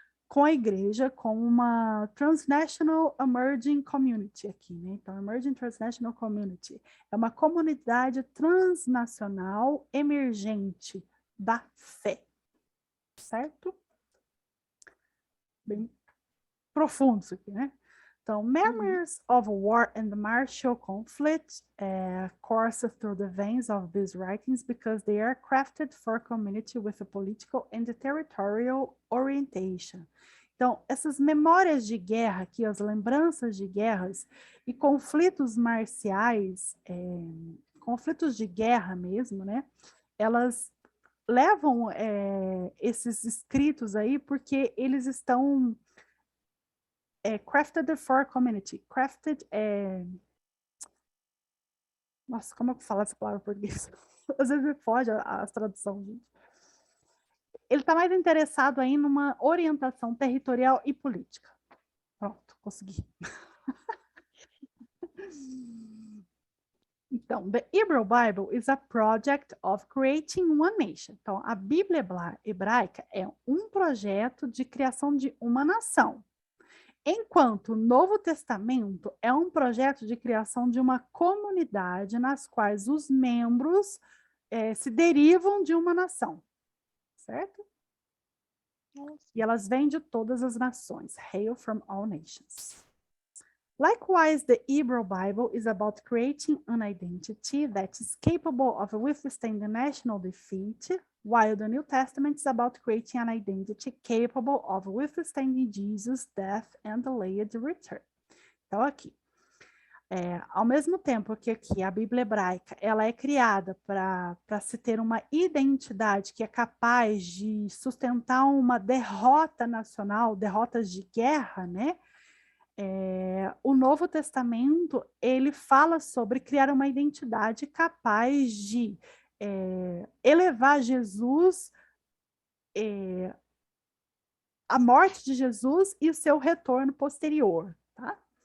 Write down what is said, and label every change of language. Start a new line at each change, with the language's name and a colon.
Portuguese: com a igreja, com uma
English: Transnational Emerging Community
Portuguese: aqui, né? Então,
English: Emerging Transnational Community
Portuguese: é uma comunidade transnacional emergente da fé, certo? Bem profundo isso aqui, né? Então,
English: memories of war and the martial conflict course through the veins of these writings because they are crafted for community with a political and territorial orientation.
Portuguese: Então, essas memórias de guerra aqui, as lembranças de guerras e conflitos marciais, conflitos de guerra mesmo, né? Elas levam esses escritos aí porque eles estão
English: crafted for community.
Portuguese: Crafted Nossa, como eu falo essa palavra em português? Às vezes me foge a tradução, gente. Ele está mais interessado aí numa orientação territorial e política. Pronto, consegui. Então,
English: the Hebrew Bible is a project of creating one nation.
Portuguese: Então, a Bíblia hebraica é um projeto de criação de uma nação. Enquanto o Novo Testamento é um projeto de criação de uma comunidade nas quais os membros se derivam de uma nação, certo? Nossa. E elas vêm de todas as nações.
English: Hail from all nations. Likewise, the Hebrew Bible is about creating an identity that is capable of withstanding national defeat, while the New Testament is about creating an identity capable of withstanding Jesus' death and delayed return.
Portuguese: Então, aqui, ao mesmo tempo que aqui a Bíblia hebraica ela é criada para se ter uma identidade que é capaz de sustentar uma derrota nacional, derrotas de guerra, né? O Novo Testamento, ele fala sobre criar uma identidade capaz de elevar Jesus, a morte de Jesus e o seu retorno posterior, tá?